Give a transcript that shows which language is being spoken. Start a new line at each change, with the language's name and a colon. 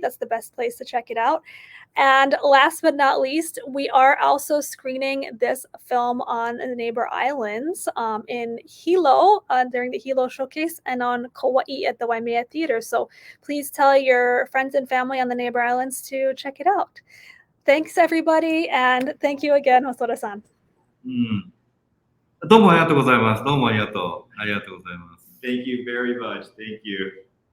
English: That's the best place to check it out. And last but not least, we are also screening this film on the neighbor islands in Hilo during the Hilo showcase, and on Kauai at the Waimea Theater. So please tell your friends and family on the neighbor islands to check it out. Thanks, everybody, and thank you again, Hosoda-san.
Japanese: どうもありがとうございます。どうもありがとう。ありがとうございます。
English: Thank you very much. Thank you.